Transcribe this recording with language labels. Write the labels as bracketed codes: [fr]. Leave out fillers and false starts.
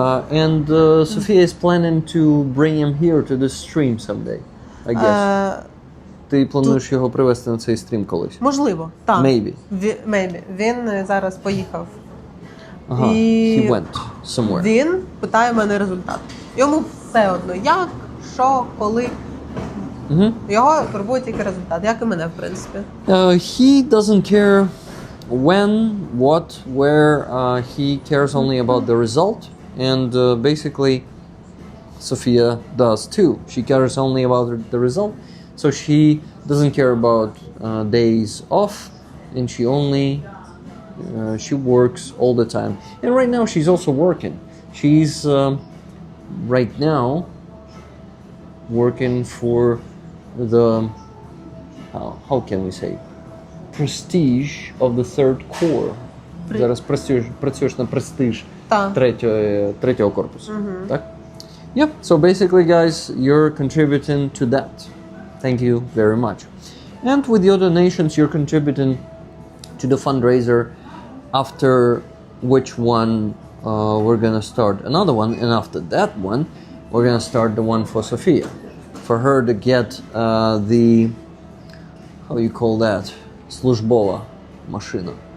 [en] And Sofia is planning to bring him here to the stream someday, I guess. [uk] Ти плануєш його привезти на цей стрім колись? Можливо, так. [en] Maybe. Maybe. [uk] Він зараз поїхав. Ага, І [en] he went somewhere. [uk] він питає мене результат. Йому все одно, як, що, коли. Його турбує тільки результат, як і мене, в принципі. [en] He doesn't care when, what, where. He cares only about the result. And basically, Sofia does too. She cares only about the result. So she doesn't care about days off. And she only... she works all the time. And right now she's also working. She's right now working for the... how can we say? Prestige of the third corps. [uk] Зараз працюєш на престиж третього корпусу. Так? [en] Yeah, so basically guys, you're contributing to that. Thank you very much. And with the other nations, you're contributing to the fundraiser, after which one we're gonna start another one, and after that one, we're gonna start the one for Sofia, for her to get the, how you call that, службова машина.